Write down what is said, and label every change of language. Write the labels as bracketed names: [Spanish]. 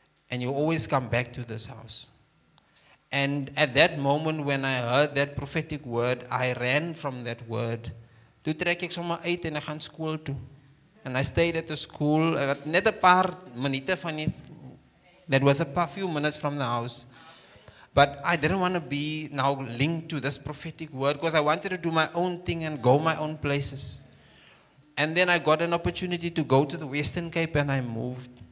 [English] And you always come back to this house. And at that moment when I heard that prophetic word, I ran from that word. [Afrikaans] Toe trek ek sommer uit en ek gaan skool toe. [English] And I stayed at the school, [Afrikaans] net 'n paar minute van die, [English] that was a few minutes from the house. But I didn't want to be now linked to this prophetic word because I wanted to do my own thing and go my own places. And then I got an opportunity to go to the Western Cape, and I moved.